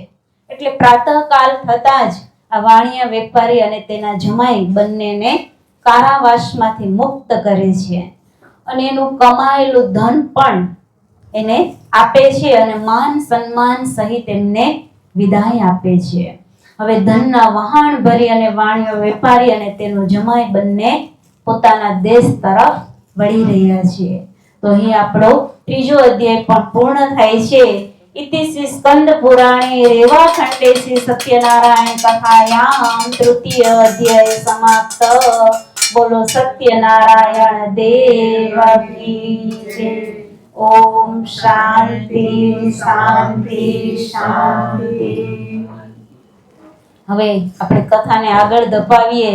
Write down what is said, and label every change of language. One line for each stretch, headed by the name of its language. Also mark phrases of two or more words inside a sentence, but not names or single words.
Gujarati: એટલે પ્રાતઃકાલ થતા જ આ વાણિયા વેપારી અને તેના જમાઈ બંનેને કારાવાસમાંથી મુક્ત કરે છે અને એનું કમાયેલું ધન પણ એને આપે છે અને માન સન્માન સહિત એમને વિદાય આપે છે. હવે ધનના વહાણ ભરી અને વાણિયો વેપારી અને તેનો જમાઈ બંને પોતાના દેશ તરફ વળી રહ્યા છે. તો અહીં આપણો 3જો અધ્યાય પણ પૂર્ણ થાય છે.
Sanskrit: इति श्री स्कंद पुराणे रेवाखंडे श्री सत्यनारायण कथायां 3य अध्याय समाप्त.
Hindi: बोलो सत्यनारायण देव की जय.
Sanskrit: ओम शांति शांति शांति.
Gujarati: હવે આપણે કથાને આગળ ધપાવીએ.